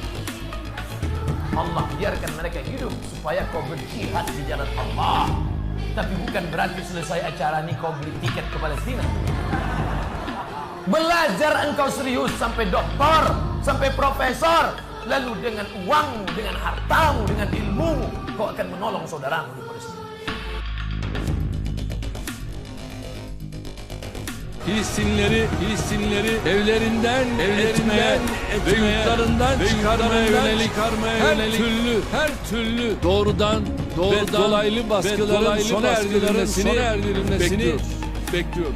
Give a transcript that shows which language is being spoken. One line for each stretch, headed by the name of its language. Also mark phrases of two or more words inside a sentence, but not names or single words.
Indonesian: Allah biarkan mereka hidup supaya kau berjihad di jalan Allah. Tapi bukan berarti selesai acara ini kau beli tiket ke Palestina. Belajar engkau serius sampai doktor, sampai profesor, lalu dengan uangmu, dengan hartamu, dengan ilmumu, kau akan menolong saudaramu di Palestina.
Turkish: Filistinlileri evlerinden etmeye ve yurtlarından çıkarmaya yönelik her türlü doğrudan ve dolaylı baskıların sona erdirilmesini bekliyoruz.